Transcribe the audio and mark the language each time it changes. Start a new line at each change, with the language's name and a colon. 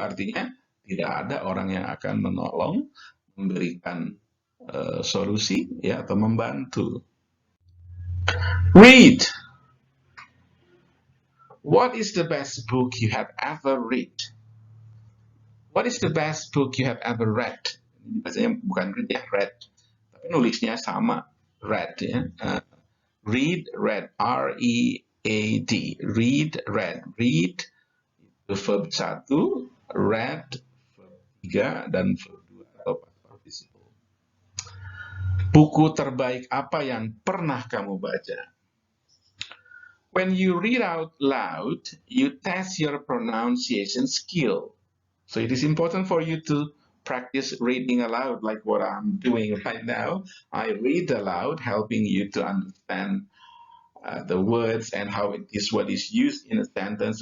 Indonesian: Artinya tidak ada orang yang akan menolong, memberikan solusi ya atau membantu.
English: Read. What is the best book you have ever read? What is the best book you have ever read?
Indonesian: Biasanya bukan read ya, read. Tapi nulisnya sama, read ya.
English: Read, read, R-E-A-D. Read, read.
Indonesian: Read itu verb 1, read verb 3, dan verb 2 atau past participle. Buku terbaik apa yang pernah kamu baca?
English: When you read out loud, you test your pronunciation skill. So it is important for you to practice reading aloud like what I'm doing right now. I read aloud, helping you to understand the words and how this word is used in a sentence.